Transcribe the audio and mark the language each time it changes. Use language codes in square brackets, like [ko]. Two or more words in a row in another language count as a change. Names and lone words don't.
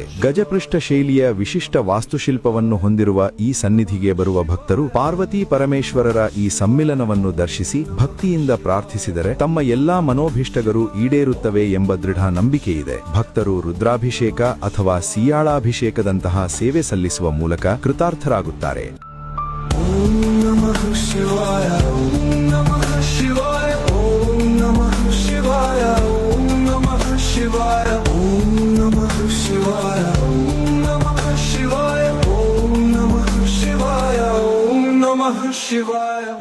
[kn] ಗಜಪೃಷ್ಠ ಶೈಲಿಯ ವಿಶಿಷ್ಟ ವಾಸ್ತುಶಿಲ್ಪವನ್ನು ಹೊಂದಿರುವ ಈ ಸನ್ನಿಧಿಗೆ ಬರುವ ಭಕ್ತರು ಪಾರ್ವತಿ ಪರಮೇಶ್ವರರ ಈ ಸಮ್ಮಿಲನವನ್ನು ದರ್ಶಿಸಿ ಭಕ್ತಿಯಿಂದ ಪ್ರಾರ್ಥಿಸಿದರೆ ತಮ್ಮ ಎಲ್ಲಾ ಮನೋಭಿಷ್ಟಗಳು ಈಡೇರುತ್ತವೆ ಎಂಬ ದೃಢ ನಂಬಿಕೆಯಿದೆ. ಭಕ್ತರು ರುದ್ರಾಭಿಷೇಕ ಅಥವಾ ಸಿಯಾಳಾಭಿಷೇಕದಂತಹ ಸೇವೆ ಸಲ್ಲಿಸುವ ಮೂಲಕ ಕೃತಾರ್ಥರಾಗುತ್ತಾರೆ. [sa] ಓಂ ನಮಃ ಶಿವಾಯ, ಓಂ ನಮಃ ಶಿವಾಯ, ಓಂ ನಮಃ ಶಿವಾಯ, ಓಂ ನಮಃ ಶಿವಾಯ, ಓಂ ನಮಃ ಶಿವಾಯ, ಓಂ ನಮಃ ಶಿವಾಯ, ಓಂ ನಮಃ ಶಿವಾಯ, ಓಂ ನಮಃ ಶಿವಾಯ.